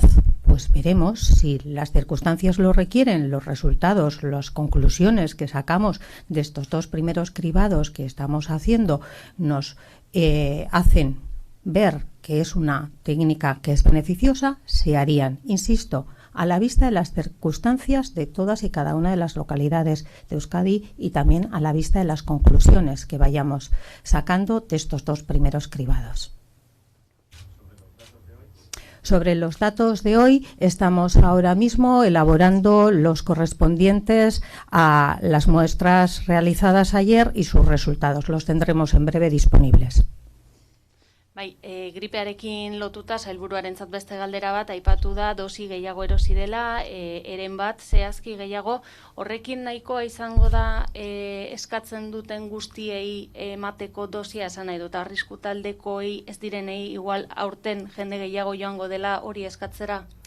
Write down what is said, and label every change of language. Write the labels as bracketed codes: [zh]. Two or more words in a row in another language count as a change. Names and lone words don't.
[es] Pues veremos si las circunstancias lo requieren, los resultados, las conclusiones que sacamos de estos dos primeros cribados que estamos haciendo nos hacen ver que es una técnica que es beneficiosa, se harían, insisto, a la vista de las circunstancias de todas y cada una de las localidades de Euskadi y también a la vista de las conclusiones que vayamos sacando de estos dos primeros cribados. Sobre los datos de hoy, estamos ahora mismo elaborando los correspondientes a las muestras realizadas ayer y sus resultados. Los tendremos en breve disponibles. [eu] Bai, gripearekin lotuta sailburuarentzat beste galdera bat aipatu da dosi gehiago erosi dela, eren bat zehazki gehiago, horrekin nahikoa izango da eskatzen duten guztiei emateko dosia esan nahi dut, arrisku taldekoei ez direnei igual aurten jende gehiago joango dela hori eskatzera?